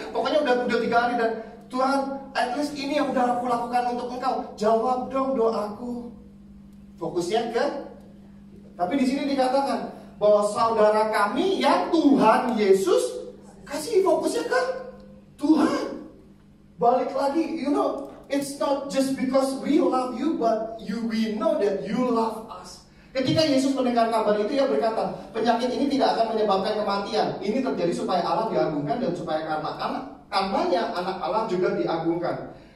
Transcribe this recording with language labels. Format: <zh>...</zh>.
<id>Pokoknya udah 3 hari dan Tuhan, at least ini yang udah aku lakukan untuk Engkau. Jawab dong doaku. Fokusnya ke. Tapi di sini dikatakan bahwa saudara kami yang Tuhan Yesus kasih fokusnya ke Tuhan. Balik lagi,</id> <en>it's not just because we love you, but we know that you love us.</en> <id>Ketika Yesus mendengar kabar itu, ia berkata, penyakit ini tidak akan menyebabkan kematian. Ini terjadi supaya Allah diagungkan dan supaya karenanya anak Allah juga diagungkan.</id>